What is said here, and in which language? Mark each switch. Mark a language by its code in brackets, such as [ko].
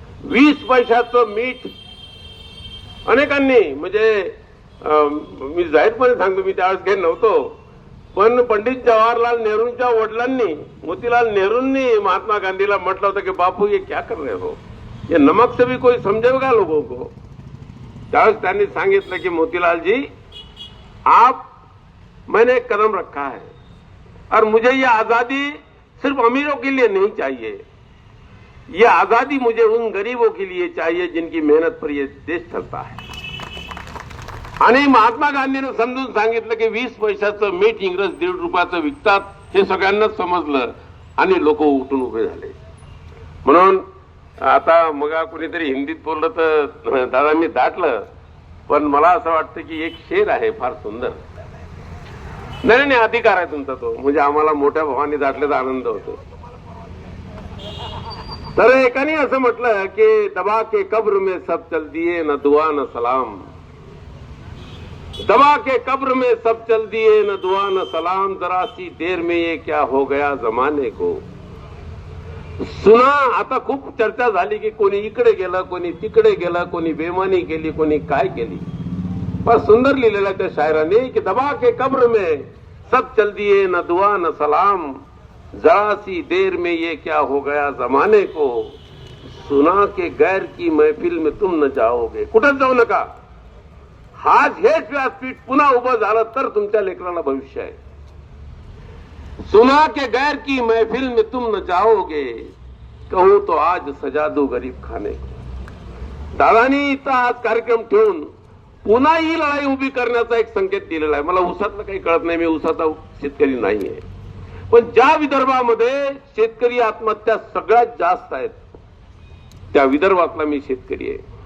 [mr] 20 पैशाचं मीठ अनेकांनी, म्हणजे मी जाहीरपणे सांगतो, मी त्यावेळेस काही नव्हतो, पण पंडित जवाहरलाल नेहरूंच्या वडिलांनी, मोतीलाल नेहरूंनी महात्मा गांधीला म्हटलं होतं की [hi] बापू ये क्या कर रहे हो, ये नमक से भी कोई समझेगा लोगों को. [mr] त्यावेळेस त्यांनी सांगितलं की [hi] मोतीलाल जी, आप मैंने एक कदम रखा है और मुझे ये आजादी सिर्फ अमीरों के लिए नहीं चाहिए, ये आजादी मुझे उन गरीबों के लिए चाहिए जिनकी मेहनत पर ये देश चलता है. [mr] आणि महात्मा गांधींनी समजून सांगितलं की 20 पैशाचं मीठ इंग्रज 1.5 रुपयाचं विकतात, हे सगळ्यांनाच समजलं आणि लोक उठून उभे झाले. म्हणून आता मग कुणीतरी हिंदीत बोललं तर दादा मी दाटलं, पण मला असं वाटतं की एक शेर आहे फार सुंदर. नाही नाही, अधिकार आहे तुमचा तो, म्हणजे आम्हाला मोठ्या भावाने दाटल्याचा आनंद होतो. तर एकाने असं म्हटलं की [hi] दबा के कब्र में सब चल दिए न दुआ न सलाम, दबा के कब्र में सब चल दिए न दुआ न सलाम, जरा सी देर में ये क्या हो गया जमाने को. [mr] सुना, आता खूप चर्चा झाली की कोणी इकडे गेलं, कोणी तिकडे गेलं, कोणी बेमानी केली, कोणी काय केली. पर सुंदर लिहिलेलं त्या शायराने की [hi] दबा के कब्र में सब चल दिए न दुआ न सलाम, जरा सी देर में ये क्या हो गया जमाने को, सुना के गैर की महफिल में तुम न जाओगे. [mr] कुठंच जाऊ नका. हाच हेच व्यासपीठ पुन्हा उभं झालं तर तुमच्या लेकराला भविष्य आहे. [hi] सुना के गैर की महफिल में तुम न जाओगे, कहूं तो आज सजा दो गरीब खाने को. [mr] दादानी इथं आज कार्यक्रम ठेवून पुन्हा ही लढाई उभी करण्याचा एक संकेत दिलेला आहे. मला ऊसातलं काही कळत नाही, मी ऊसाचा शेतकरी नाहीये, पण ज्या विदर्भामध्ये शेतकरी आत्महत्या सगळ्यात जास्त आहेत त्या विदर्भातला मी शेतकरी आहे.